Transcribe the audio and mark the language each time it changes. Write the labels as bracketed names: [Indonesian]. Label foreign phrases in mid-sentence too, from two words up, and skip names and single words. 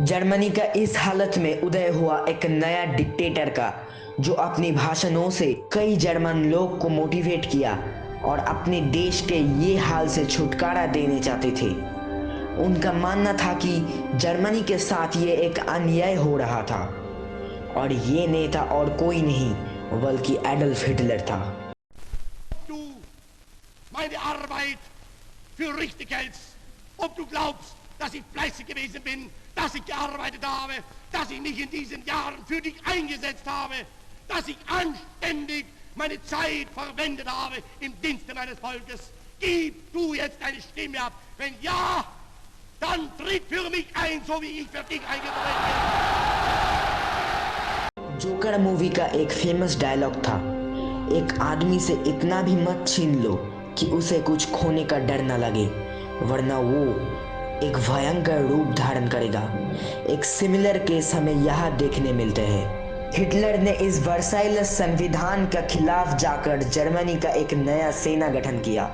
[Hindi] जर्मनी का इस हालत में उदय हुआ एक नया डिक्टेटर का, जो अपनी भाषणों से कई जर्मन लोग को मोटिवेट किया और अपने देश के ये हाल से छुटकारा देने चाहते थे। उनका मानना था कि जर्मनी के साथ ये एक अन्याय हो रहा था और ये नेता और कोई नहीं बल्कि एडल्फ हिटलर था। [German] Du meine Arbeit für richtig hältst, ob du glaubst, dass ich fleißig gewesen bin, dass ich gearbeitet habe, dass ich mich in diesen Jahren für dich eingesetzt habe, dass ich anständig meine Zeit verwendet habe im Dienste meines Volkes. Gib du jetzt deine Stimme ab. Wenn ja, dann tritt für mich ein, so wie ich für dich eingetreten bin. [Hindi] जोकर मूवी का एक [English] famous dialogue [Hindi] था, एक आदमी से इतना भी मत छीन लो कि उसे कुछ खोने का डर न लगे, वरना वो एक भयंकर रूप धारण करेगा। एक [English] similar case [Hindi] हमें यहाँ देखने मिलते हैं। हिटलर ने इस वर्साइलस संविधान के खिलाफ जाकर जर्मनी का एक नया सेना गठन किया।